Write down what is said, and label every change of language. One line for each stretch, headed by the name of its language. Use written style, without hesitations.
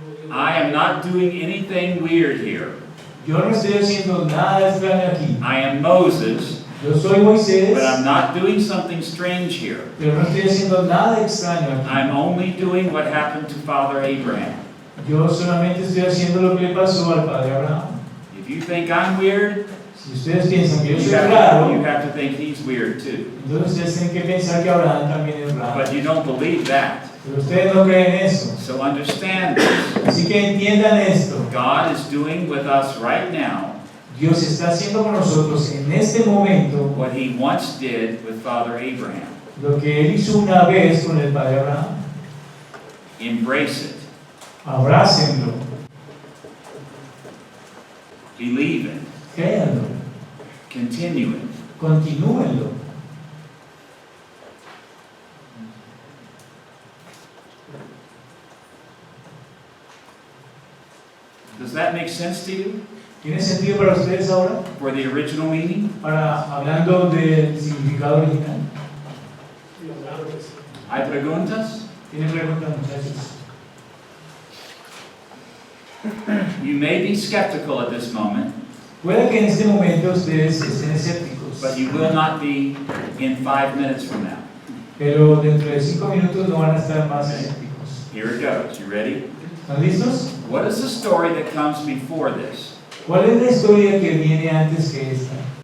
English: I am not doing anything weird here.
Spanish: Yo no estoy haciendo nada extraño aquí.
English: I am Moses,
Spanish: Yo soy Moisés,
English: but I'm not doing something strange here.
Spanish: pero no estoy haciendo nada extraño aquí.
English: I'm only doing what happened to Father Abraham.
Spanish: Yo solamente estoy haciendo lo que le pasó al padre Abraham.
English: If you think I'm weird,
Spanish: Si ustedes piensan que yo
English: you
Spanish: soy
English: have
Spanish: raro,
English: to think he's weird too.
Spanish: entonces ustedes tienen que pensar que Abraham también es raro.
English: But you don't believe that.
Spanish: Pero ustedes no creen eso.
English: So understand this.
Spanish: Así que entiendan esto.
English: God is doing with us right now
Spanish: Dios está haciendo con nosotros en este momento
English: what he once did with Father Abraham.
Spanish: lo que Él hizo una vez con el padre Abraham.
English: Embrace it.
Spanish: Abrácenlo,
English: Believe it.
Spanish: créanlo,
English: Continue it.
Spanish: continúenlo.
English: Does that make sense to you?
Spanish: ¿Tiene sentido para ustedes ahora?
English: For the original meaning?
Spanish: Hablando del significado original. ¿Hay preguntas? ¿Tienen preguntas, muchachos?
English: You may be skeptical at this moment,
Spanish: Puede que en este momento ustedes estén escépticos,
English: but you will not be in 5 minutes from now.
Spanish: pero dentro de 5 minutos no van a estar más escépticos.
English: Here it goes. You ready?
Spanish: ¿Están listos?
English: What is the story that comes before this?
Spanish: ¿Cuál es la historia que viene antes que esta?